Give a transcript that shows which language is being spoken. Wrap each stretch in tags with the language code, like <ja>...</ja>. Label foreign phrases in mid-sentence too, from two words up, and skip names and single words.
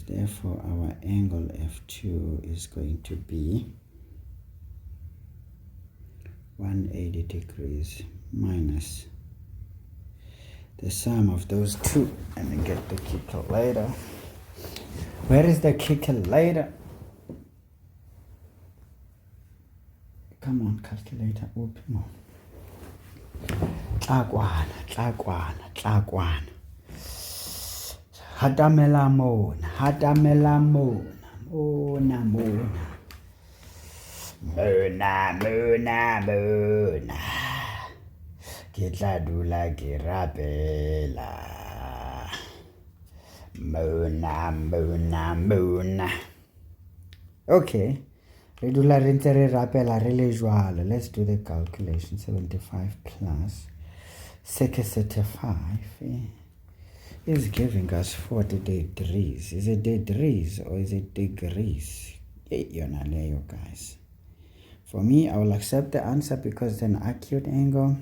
<en>Therefore, our angle F2 is going to be 180 degrees minus the sum of those two. And then get the calculator. Where is the calculator? Come on, calculator, open.</en> <st>Tlakwana. Hatamela mona. Ke tla dula ke rapela. Mona. Okay. Re dula re ntse re rapela re le jwalo.</st> <en>Let's do the calculation. 75 plus 65 is giving us 40 degrees. Is it degrees or is it degrees?</en> <st>Yonaleyo, guys.</st> <en>For me, I will accept the answer because it's an acute angle.</en>